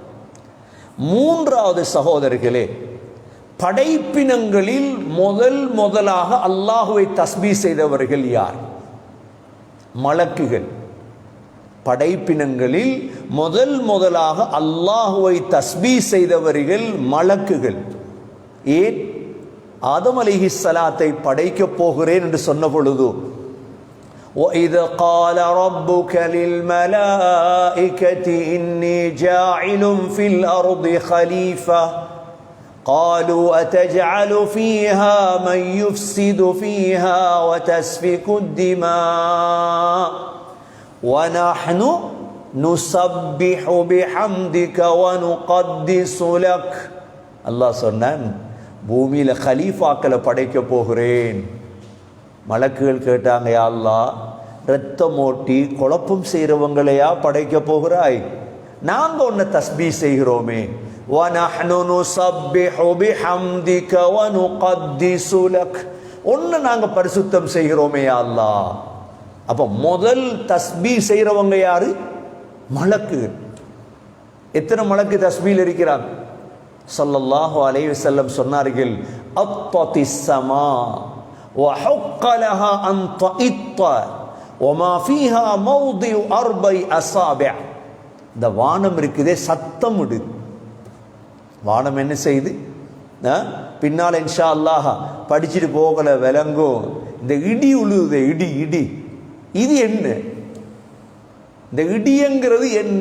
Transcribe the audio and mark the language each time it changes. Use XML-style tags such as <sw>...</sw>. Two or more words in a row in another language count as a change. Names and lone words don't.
<ta>மூன்றாவது சகோதரர்களே, படைப்பினங்களில் முதலாக அல்லாஹுவை தஸ்பீஹ் செய்தவர்கள் யார்? மலக்குகள். படைப்பினங்களில் முதலாக அல்லாஹுவை தஸ்பீஹ் செய்தவர்கள் மலக்குகள். ஏன்? ஆதம் அலைஹிஸ்ஸலாத்தை படைக்க போகிறேன் என்று சொன்ன பொழுது</ta> <ar>وَإِذْ قَالَ رَبُّكَ لِلْمَلَائِكَةِ إِنِّي جَاعِلٌ فِي الْأَرْضِ خَلِيفَةً قَالُوا أَتَجْعَلُ فِيهَا مَن يُفْسِدُ فِيهَا وَتَسْفِكُ الدِّمَاءَ وَنَحْنُ نُسَبِّحُ بِحَمْدِكَ وَنُقَدِّسُ لَكَ.</ar> <ta>அல்லாஹ் சொன்னான், பூமியில கலீஃபாக்களை படைக்க போகிறேன். மலக்குகள் கேட்டாங்க,</ta> <ar>يا الله,</ar> <ta>ரத்தம் ஓட்டி குழப்பம் செய்கிறவங்களையா படைக்க போகிறாய்? நாங்க உன்னை தஸ்பீஹ் செய்கிறோமே.</ta> <ar>وَنَحْنُ نُسَبِّحُ بِحَمْدِكَ وَنُقَدِّسُ لَكَ.</ar> <ta>ஒன்னு நாங்க பரிசுத்தம் செய்கிறோமே</ta> <ar>يا الله.</ar> <ta>அப்ப முதல் தஸ்பீஹ் செய்கிறவங்க யாரு? மலக்குகள். எத்தனை மலக்கு தஸ்பீஹ் இருக்கிறாங்க?</ta> <ar>صلى الله عليه وسلم சொன்னார்கள், أطت السماء وحق لها أن تئط وما فيها موضع أربع أصابع.</ar> <ta>இந்த வானம் இருக்குதே சத்தம் விடு. வானம் என்ன செய்து? பின்னால்</ta> <ar>إن شاء الله</ar> <ta>படிச்சுட்டு போகல விளங்கும். இந்த இடி உழுது, இடி இடி இது என்ன? இந்த இடிங்கிறது என்ன?</ta>